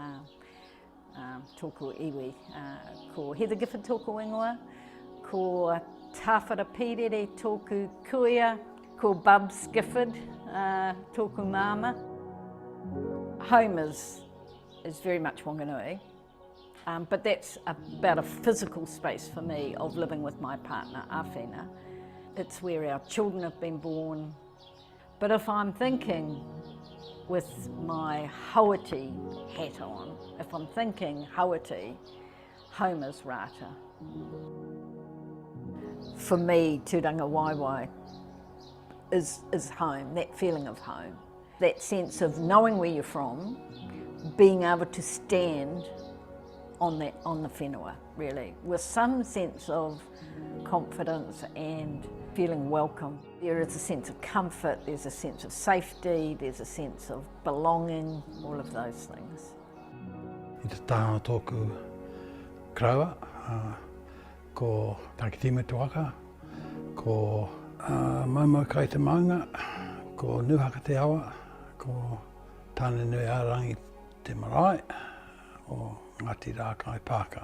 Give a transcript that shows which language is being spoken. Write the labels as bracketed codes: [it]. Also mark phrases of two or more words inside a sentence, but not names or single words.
[mi] tōku iwi, ko Heather Gifford tōku ingoa, ko Tāwhara Pīrere tōku kuia, ko Bubs Gifford tōku māma. [en] Home is very much Whanganui. But that's about a physical space for me of living with my partner, Awhina. It's where our children have been born. But if I'm thinking with my Hauati hat on, if I'm thinking Hauati, home is rata. For me, tūranga waiwai is home, that feeling of home. That sense of knowing where you're from, being able to stand on the whenua, really, with some sense of confidence and feeling welcome. There is a sense of comfort, there's a sense of safety, there's a sense of belonging, all of those things. [mi] I te tāna tōku kraua, ko Takitime Tuaka, ko Maumau kai te maunga, ko Nuhaka te awa, ko Tāne Nui Arangi te marae, o Ngāti Rākai Pāka.